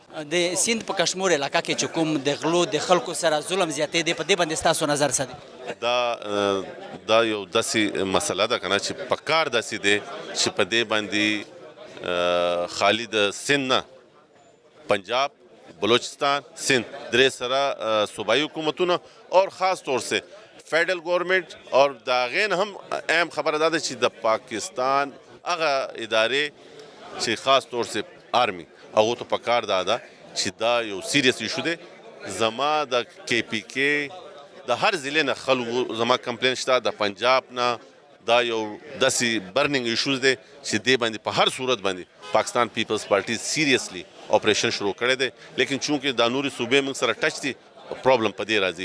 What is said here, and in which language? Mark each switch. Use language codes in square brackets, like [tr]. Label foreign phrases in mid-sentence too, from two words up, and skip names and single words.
[ps] د سیند په کشمور علاقه کې چې کوم د غلو د خلکو سره ظلم زیاتې دی، په دې باندې ستاسو نظر څه دی؟ دا یو داسې مسله ده که نه چې پکار داسې دی چې په دې باندې خالی د سند نه پنجاب، بلوچستان، سندھ درې سره صوبائی حکومتونه [ur] اور خاص طور سے [en] federal government [ps] اور د هغې نه هم اهم خبره دا ده چې د پاکستان هغه ادارې چې [ur] خاص طور سے [ps] آرمی هغو ته پکار دا ده چې دا یو [en] serious issue [ps] دی. زما د کے پی کې د هر ضلع نه خلکو زما کمپلین شته، د پنجاب نه دا یو داسې [en] burning issues [ps] دی چې دې باندې په هر صورت باندې پاکستان پیپلز پارټي [en] seriously operation [ps] شروع کړی دی، لیکن چونکې دا نورې صوبې موږ سره ټچ دي پرابلم په دې راځي.